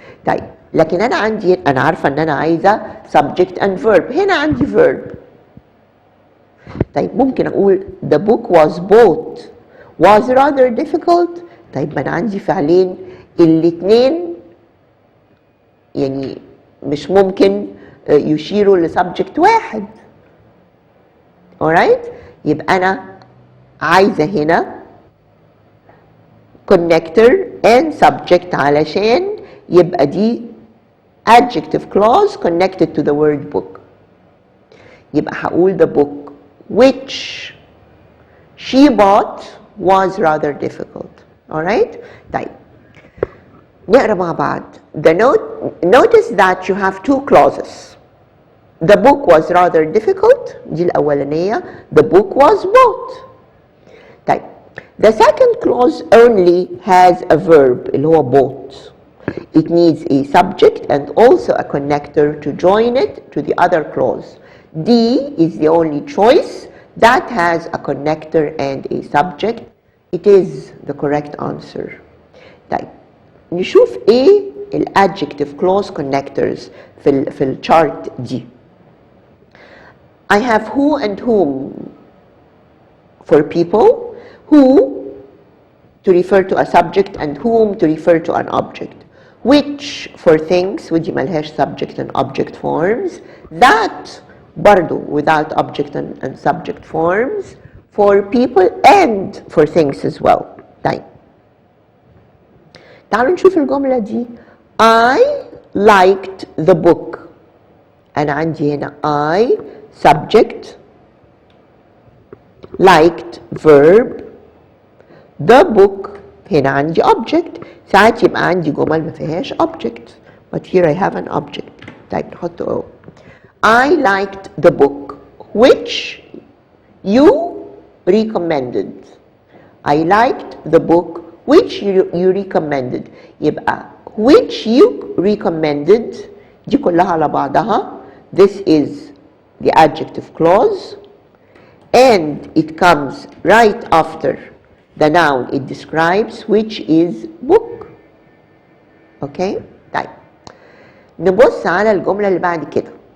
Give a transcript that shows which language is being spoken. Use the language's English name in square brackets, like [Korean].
[Arabic] طيب لكن أنا عارفة إن أنا عايزة [English] subject and verb. [Arabic] هنا عندي verb. طيب ممكن أقول [English] the book was bought was rather difficult. [Arabic] طيب ما أنا عندي فعلين الاتنين يعني مش ممكن يشيروا لسبجكت واحد. [English] alright؟ [Arabic] يبقى أنا عايزة هنا [English] connector and subject [Arabic] علشان يبقى دي [English] adjective clause connected to the word book. [Arabic] يبقى هقول [English] the book which she bought was rather difficult. [Arabic] alright؟ طيب نقرأ مع بعض. [English] Notice that you have two clauses. The book was rather difficult [Arabic] دي الأولانية. [English] The book was bought. طيب the second clause only has a verb [Arabic] اللي هو [English] bought. It needs a subject and also a connector to join it to the other clause. D is the only choice that has a connector and a subject. It is the correct answer. [Arabic] طيب نشوف ايه الادجكتيف clause connectors في الشارت دي. [English] I have who and whom for people, who to refer to a subject and whom to refer to an object, which for things [Arabic] ودي ملهاش [English] subject and object forms, that برضو without object and subject forms, for people and for things as well. [Arabic] طيب تعالوا نشوف الجملة دي. [English] I liked the book. [Arabic] أنا عندي هنا [English] I subject, liked verb, the book هنا عندي object. [Arabic] ساعات يبقى عندي جمل ما فيهاش [English] object, but here I have an object. [Arabic] طيب نحط O. [English] I liked the book which you recommended. I liked the book which you recommended. [Arabic] يبقى [English] which you recommended [Arabic] دي كلها على بعضها. [English] This is the adjective clause and it comes right after the noun it describes, which is book. [Arabic] Okay? طيب نبص على الجملة اللي بعد كده.